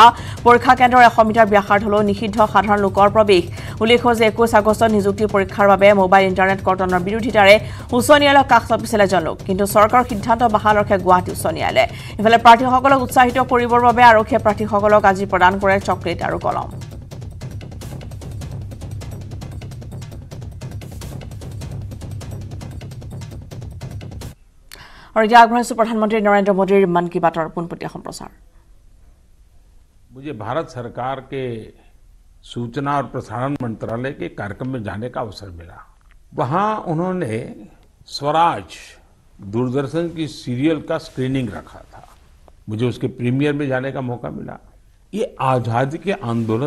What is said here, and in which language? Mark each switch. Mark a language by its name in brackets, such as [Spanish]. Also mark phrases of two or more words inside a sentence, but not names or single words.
[Assamese] পৰীক্ষা কেন্দ্ৰৰ 100 মিটাৰ ব্যাসাৰ্ধলৈ নিষিদ্ধ সাধাৰণ লোকৰ প্ৰৱেশ উল্লেখ্য যে 21 আগষ্টত নিযুক্তি পৰীক্ষাৰ বাবে মোবাইল ইণ্টাৰনেট কৰ্তনৰ বিৰোধিতাৰে উচ্চ ন্যায়ালয়ক কাষ চাপিছিল এজন লোক কিন্তু চৰকাৰৰ সিদ্ধান্ত বাহাল ৰখে গুৱাহাটী উচ্চ ন্যায়ালয়ে ইফালে প্ৰাৰ্থীসকলক উৎসাহিত কৰিবৰ বাবে আৰক্ষীয়ে প্ৰাৰ্থীসকলক আজি প্ৰদান কৰে চকলেট আৰু কলম [Hindi] और यह आग्रह प्रधानमंत्री नरेंद्र मोदी मन की बात और पुनपटिया संप्रसार मुझे भारत सरकार के सूचना और प्रसारण मंत्रालय के कार्यक्रम में जाने का अवसर मिला वहां उन्होंने स्वराज दूरदर्शन की सीरियल का स्क्रीनिंग रखा था मुझे उसके प्रीमियर में जाने का मौका मिला ये आजादी के आंदोलन